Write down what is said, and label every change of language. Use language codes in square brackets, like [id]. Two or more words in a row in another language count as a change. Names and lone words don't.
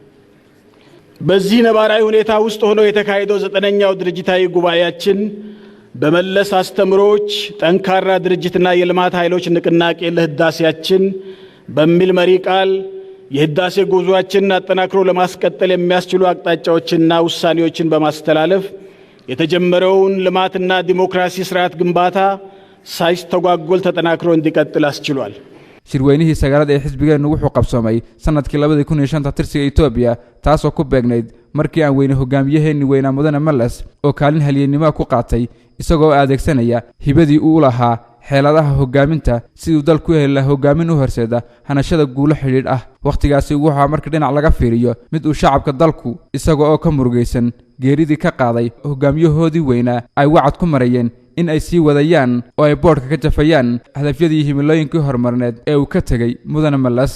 [am] በዚህ ነባራዊ ሁኔታ ውስጥ ሆኖ የተካሄደው 9ኛው ድርጅታዊ ጉባኤያችን በመለስ አስተምሮች ጠንካራ ድርጅትና የልማት ኃይሎች ንቅናቄ ለህዳሴያችን በሚል መሪ ቃል የህዳሴ ጉዞአችንን አጠናክሮ ለማስቀጠል የሚያስችሉ አቅጣጫዎችንና ውሳኔዎችን በማስተላለፍ የተጀመረውን ልማትና ዲሞክራሲ ስርዓት ግንባታ ሳይስተጓጎል ተጠናክሮ እንዲቀጥል አስችሏል። [so] shirweynihii sagaalaad ee xisbigeenu wuxuu qabsoomay sanadkii 2005 tirsiga Itoobiya taasoo ku beegnayd markii aan weyne hogaamiyaheenni weynaa mudane Males oo kaalin halyeennimo ku qaatay isagoo adeegsanaya hibadii uu lahaa xeeladaha hogaaminta sidoo dalku heli lahaa hogaamin u horseeda hanashada guulo xidhiidh ah waqtigaasi wuxuu markii dhinac laga fiiriyo mid uu shacabka dalku isagoo ka murugaysan geeridii ka qaaday hogaamiyahoodii weynaa ay wacad ku marayeen in ay sii wadayaan oo ay boodhka ka jafayaan hadafyadii himilooyinkii horumarineed ee uu ka tegey mudane malas.